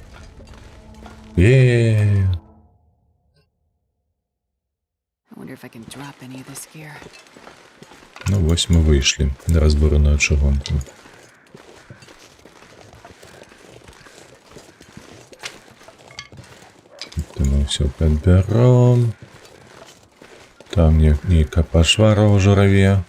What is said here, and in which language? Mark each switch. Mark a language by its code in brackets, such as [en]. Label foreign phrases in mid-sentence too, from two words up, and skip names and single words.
[en] I wonder if I can drop any of this gear. [be] Ну вось мы выйшлі на разбураную чыгунку. [ru] Это мы все подберем. [be] Там нейкая пашвара ў жураве.